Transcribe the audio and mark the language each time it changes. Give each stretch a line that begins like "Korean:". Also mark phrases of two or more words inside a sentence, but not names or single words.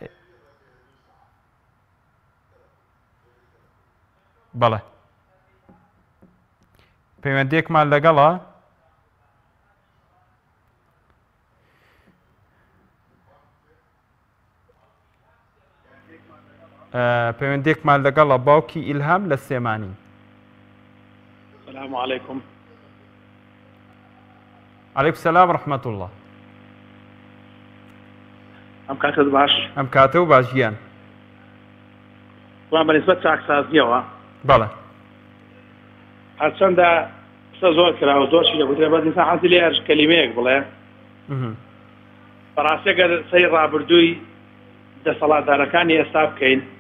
Central Kurdish: بەڵێ پەیوەندێکمان لەگەڵە پەیوەندێکمان لەگەڵە باوکی ئیلهام لە سێمانی.
Arabic: السلام عليكم. عليكم السلام ورحمة الله.
Central Kurdish: ئەم کاتت باش؟ ئەم کاتە و باش گیان. وان بەنسبەت چاکسازیەوە بەڵێ هەرچەندە قسە زۆر کراوە زۆرشی لەگوترێ بەس ئینسان حەزی لێ هەر کەلیمەیەک بڵێ بەڕاستی ئەگەر سەی ڕابردووی دەسەڵاتدارەکانی ئێستا بکەین